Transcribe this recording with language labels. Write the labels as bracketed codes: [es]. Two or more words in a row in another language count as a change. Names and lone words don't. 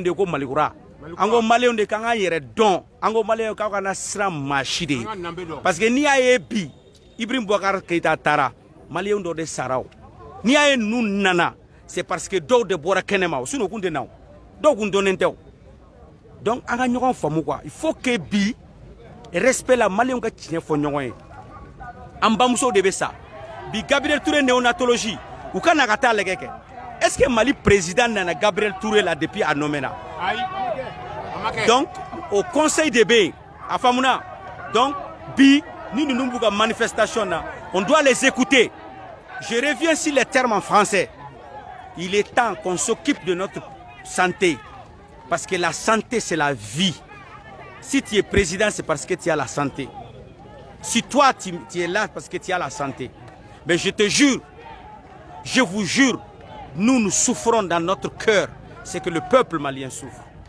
[bm] de ko malikura an ko maliyɛnw de k'an k'an yɛrɛ dɔn an ko maliyɛnw k'aw kana siran maa si de ye [fr] parce que [bm] n'i y'a ye bi Ibrahim Boubacar Keïta taara maliyɛnw dɔ de sara o n'i y'a ye ninnu nana [fr] c'est parce que [bm] dɔw de bɔra kɛnɛma o sinon u kun tɛ na o dɔw kun dɔnnen tɛ o donc an ka ɲɔgɔn faamu quoi [fr] il faut que [bm] bi respect la maliyɛnw ka tiɲɛ fɔ ɲɔgɔn ye an bamusow de bɛ sa bi Gabriel Touré néonatologie u ka na ka taa lajɛ kɛ [fr] est-ce que [bm] Mali président nana Gabriel Touré [fr] là depuis à [bm] Nomena [fr] donc au conseil [bm] de bɛ a faamuna donc bi ni ninnu b'u ka manifestation na [fr] on doit les écouter je reviens sur les termes en français il est temps qu'on s'occupe de notre santé parce que la santé c'est la vie si tu es président c'est parce que tu as la santé si toi tu es là parce que tu as la santé mais je te jure je vous jure nous souffrons dans notre cœur c'est que le peuple malien souffre